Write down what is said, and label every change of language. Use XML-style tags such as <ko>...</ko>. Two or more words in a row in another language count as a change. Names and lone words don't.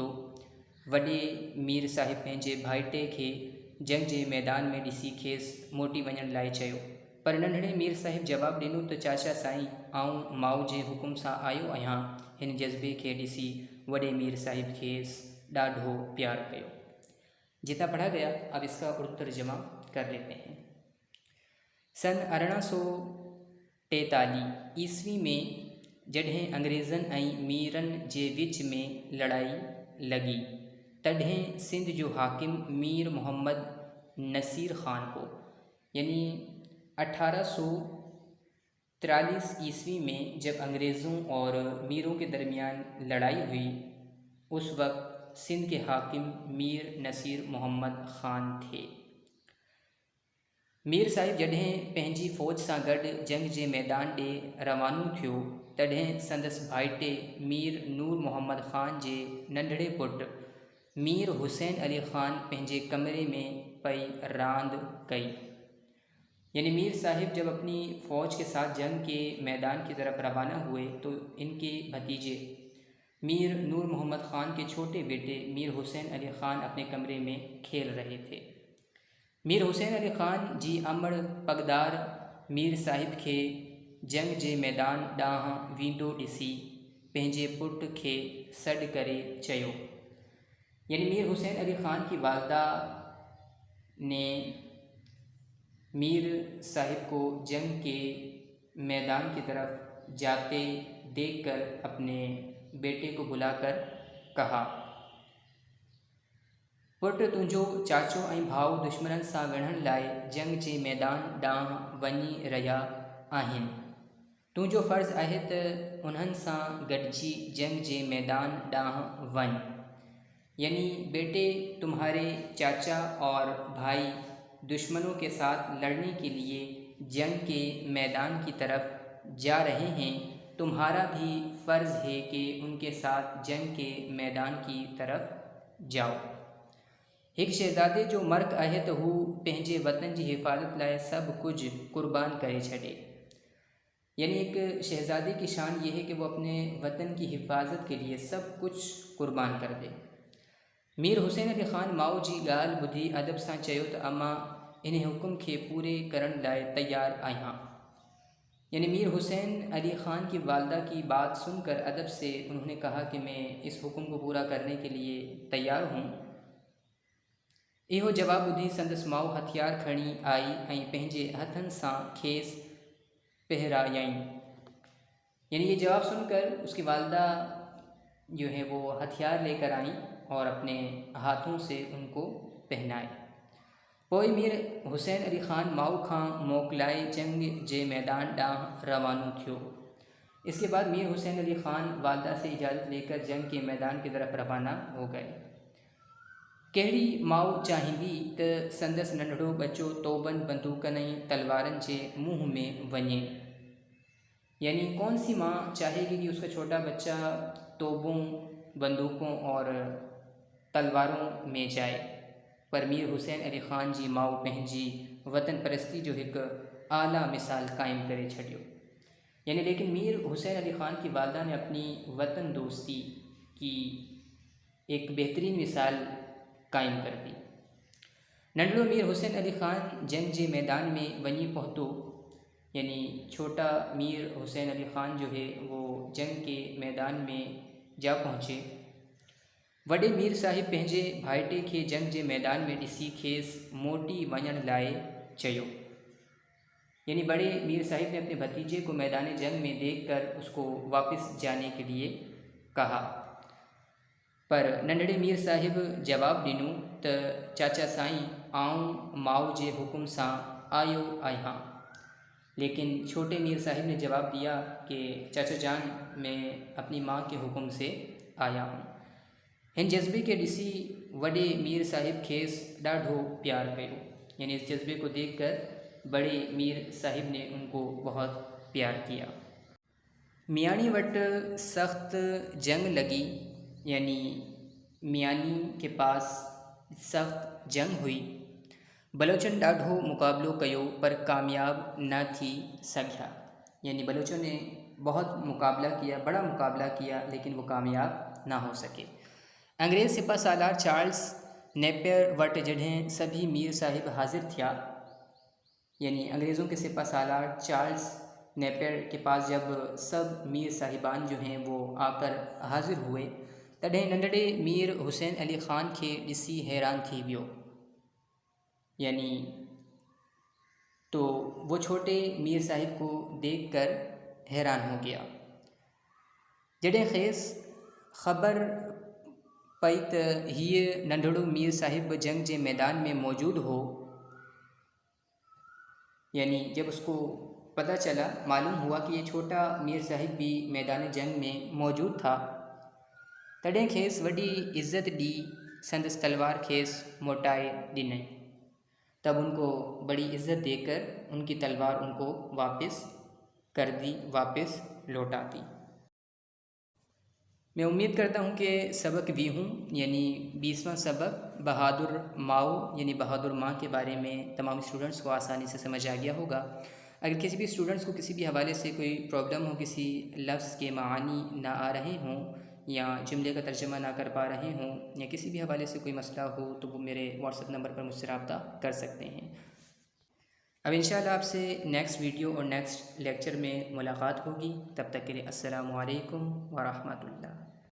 <sd>वॾे मीर साहिब पंहिंजे भाइटे खे जंग जे मैदान में ॾिसी खेसि मोटी वञण लाइ चयो, पर नंढड़े मीर साहिब जवाबु ॾिनो त चाचा साईं, आऊं माउ जे हुकुम सां आयो आहियां। हिन जज़्बे खे ॾिसी वॾे मीर साहिब खेसि ॾाढो प्यार कयो।</sd> <ur>جتنا پڑھا گیا اب اس کا اردو ترجمہ کر لیتے ہیں.</ur> <sd>सन 1843 ईस्वी में जॾहिं अंग्रेज़नि ऐं मीरनि जे विच में लड़ाई लॻी तॾहिं सिंध जो हाकिम मीर मोहम्मद नसीर ख़ान हो।</sd> <ur>یعنی 1843 عیسوی میں جب انگریزوں اور میروں کے درمیان لڑائی ہوئی اس وقت سندھ کے حاکم میر نصیر محمد خان تھے.</ur> <sd>मीर साहिब जॾहिं पंहिंजी फ़ौज सां गॾु जंग जे मैदान ॾे रवानो थियो तॾहिं संदसि भाइटे मीर नूर मोहम्मद ख़ान जे नंढड़े पुटु मीर हुसैन अली ख़ान पंहिंजे कमरे में पई रांदि कई।</sd> <ur>یعنی میر صاحب جب اپنی فوج کے ساتھ جنگ کے میدان کی طرف روانہ ہوئے تو ان کے بھتیجے میر نور محمد خان کے چھوٹے بیٹے میر حسین علی خان اپنے کمرے میں کھیل رہے تھے.</ur> <sd>मीर हुसैन अली ख़ान जी अमड़ पगदार मीर साहिब खे जंग जे मैदान ॾांहुं वेंदो ॾिसी पंहिंजे पुट खे सॾु करे चयो।</sd> <ur>یعنی میر حسین علی خان کی والدہ نے میر صاحب کو جنگ کے میدان کی طرف جاتے دیکھ کر اپنے بیٹے کو بلا کر کہا,</ur> <sd>पुट, तुंहिंजो चाचो ऐं भाउ दुश्मननि सां विढ़ण लाइ जंग जे मैदान ॾांहुं वञी रहिया आहिनि। तुंहिंजो फ़र्ज़ु आहे त उन्हनि सां गॾिजी जंग जे मैदान ॾांहुं वञ।</sd> <ur>یعنی بیٹے، تمہارے چچا اور بھائی دشمنوں کے ساتھ لڑنے کے لیے جنگ کے میدان کی طرف جا رہے ہیں. تمہارا بھی فرض ہے کہ ان کے ساتھ جنگ کے میدان کی طرف جاؤ.</ur> <sd>एक शहज़ादे जो मर्क़ आहे त हू पंहिंजे वतन जी हिफ़ाज़त लाइ सभु कुझु क़ुर्बान करे छॾे।</sd> <ur>یعنی ایک شہزادے کی شان یہ ہے کہ وہ اپنے وطن کی حفاظت کے لیے سب کچھ قربان کر دے.</ur> <sd>मीर हुसैन अली ख़ान माउ जी ॻाल्हि ॿुधी अदब सां चयो त अम्मा, इन हुकुम खे पूरे करण लाइ तयारु आहियां।</sd> <ur>یعنی میر حسین علی خان کی والدہ کی بات سن کر ادب سے انہوں نے کہا کہ میں اس حکم کو پورا کرنے کے لیے تیار ہوں.</ur> <sd>इहो जवाबु ॿुधी संदसि माउ हथियार खणी आई ऐं पंहिंजे हथनि सां खेसि पहिरायईं।</sd> <ur>یعنی یہ جواب سن کر اس کی والدہ جو ہے وہ ہتھیار لے کر آئیں اور اپنے ہاتھوں سے ان کو پہنائے.</ur> <sd>पोइ मीर हुसैन अली ख़ान माऊ खां मोकिलाए जंग जे मैदान ॾांहुं रवानो थियो।</sd> <ur>اس کے بعد میر حسین علی خان والدہ سے اجازت لے کر جنگ کے میدان کی طرف روانہ ہو گئے.</ur> <sd>कहिड़ी माऊ चाहींदी त संदसि नंढड़ो बच्चो तोबन बंदूकनि ऐं तलवारनि जे मुंह में वञे,</sd> <ur>یعنی کون سی ماں چاہے گی کہ اس کا چھوٹا بچہ توپوں، بندوقوں اور تلواروں میں جائے.</ur> <sd>पर मीर हुसैन अली ख़ान जी माऊ पंहिंजी वतन परस्ती जो एक आला मिसाल कायम करे छॾियो।</sd> <ur>یعنی لیکن میر حسین علی خان کی والدہ نے اپنی وطن دوستی کی ایک بہترین مثال قائم کر دی.</ur> <sd>नंढड़ो मीर हुसैन अली ख़ान जंग जे मैदान में वञी पहुतो,</sd> <ur>یعنی چھوٹا میر حسین علی خان جو ہے وہ جنگ کے میدان میں جا پہنچے.</ur> <sd>वॾे मीर साहिब पंहिंजे भाइटे खे जंग जे मैदान में ॾिसी खेसि मोटी वञण लाइ चयो।</sd> <ur>یعنی بڑے میر صاحب نے اپنے بھتیجے کو میدان جنگ میں دیکھ کر اس کو واپس جانے کے لیے کہا.</ur> <sd>पर नंढड़े मीर साहिब जवाब ॾिनो त चाचा साईं, आऊं माऊ जे हुकुम सां आयो आहियां।</sd> <ur>لیکن چھوٹے میر صاحب نے جواب دیا کہ چچا جان، میں اپنی ماں کے حکم سے آیا ہوں.</ur> <sd>हिन जज्बे के ॾिसी वॾे मीर साहिब खेसि ॾाढो प्यार कयो।</sd> <ur>یعنی اس جذبے کو دیکھ کر بڑے میر صاحب نے ان کو بہت پیار کیا.</ur> <sd>मियानी वटि सख़्त जंग लगी,</sd> <ur>یعنی میانی کے پاس سخت جنگ ہوئی.</ur> <sd>बलोचन ॾाढो मुक़ाबलो कयो पर कामयाब न थी सघिया।</sd> <ur>یعنی بلوچوں نے بہت مقابلہ کیا، بڑا مقابلہ کیا، لیکن وہ کامیاب نہ ہو سکے.</ur> <sd>अंग्रेज़ सिपा सालार चार्ल्स नेपियर वटि जॾहिं सभी मीर साहिब हाज़िर थिया,</sd> <ur>یعنی انگریزوں کے سپہ سالار چارلس نیپیئر کے پاس جب سب میر صاحبان جو ہیں وہ آ کر حاضر ہوئے,</ur> <sd>तॾहिं नंढड़े मीर हुसैन अली ख़ान खे ॾिसी हैरान थी वियो।</sd> <ur>یعنی تو وہ چھوٹے میر صاحب کو دیکھ کر حیران ہو گیا.</ur> <sd>जॾहिं खेसि ख़बर पई त हीअ नंढड़ो मीर साहिब जंग जे मैदान में मौजूद हो,</sd> <ur>یعنی جب اس کو پتا چلا، معلوم ہوا کہ یہ چھوٹا میر صاحب بھی میدان جنگ میں موجود تھا,</ur> <sd>तॾहिं खेसि वॾी इज़्ज़त ॾी संदसि तलवार खेसि मोटाए ॾिनई।</sd> <ur>تب ان کو بڑی عزت دے کر ان کی تلوار ان کو واپس کر دی، واپس لوٹا دی. میں امید کرتا ہوں کہ سبق بھی ہوں، یعنی 20واں سبق بہادر ماؤ یعنی بہادر ماں کے بارے میں تمام سٹوڈنٹس کو آسانی سے سمجھ آ گیا ہوگا. اگر کسی بھی سٹوڈنٹس کو کسی بھی حوالے سے کوئی پرابلم ہو، کسی لفظ کے معنی نہ آ رہے ہوں یا جملے کا ترجمہ نہ کر پا رہے ہوں یا کسی بھی حوالے سے کوئی مسئلہ ہو، تو وہ میرے واٹس ایپ نمبر پر مجھ سے رابطہ کر سکتے ہیں. اب ان شاء اللہ آپ سے</ur> <en>next video</en> <ur>اور</ur> <en>next lecture</en> <ur>میں ملاقات ہوگی. تب تک کے لیے</ur> <ar>السلام عليكم ورحمة الله.</ar>